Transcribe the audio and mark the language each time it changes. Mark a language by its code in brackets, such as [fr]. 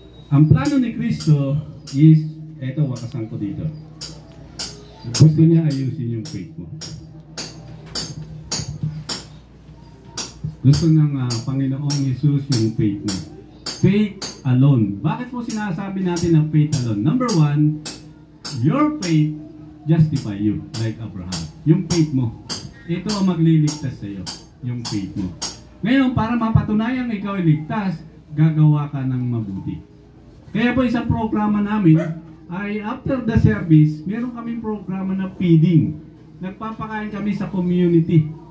[tl] Ang plano ni Kristo is, eto, wakasan ko dito. Gusto niya ayusin yung faith mo. Gusto ng Panginoong Jesus yung faith mo. Faith alone. Bakit po sinasabi natin ng faith alone? [en] Number one, your faith justify you, like Abraham. [tl] Yung faith mo. Ito ang magliligtas sa iyo, yung faith mo. Ngayon, para mapatunayan ikaw ay ligtas, gagawa ka ng mabuti. Kaya po isang programa namin ay [en] after the service, [tl] meron kaming programa na feeding. Nagpapakain kami sa community.